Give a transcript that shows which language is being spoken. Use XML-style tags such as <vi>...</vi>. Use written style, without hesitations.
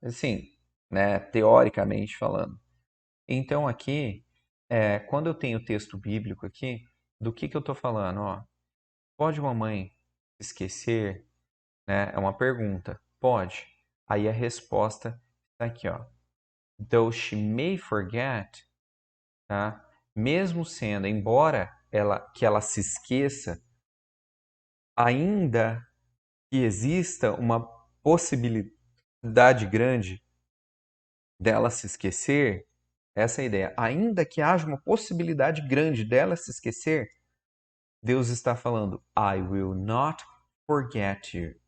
<pt>Assim, né, teoricamente falando. Então aqui, quando eu tenho texto bíblico aqui, do que eu estou falando? Ó, pode uma mãe esquecer? Né? É uma pergunta. Pode. Aí a resposta está aqui, ó.</pt> <en>Though she may forget, tá?</en> <pt>Mesmo sendo, embora ela se esqueça, ainda que exista uma possibilidade grande dela se esquecer, essa é a ideia. Ainda que haja uma possibilidade grande dela se esquecer, Deus está falando:</pt> <en>I will not forget you.</en>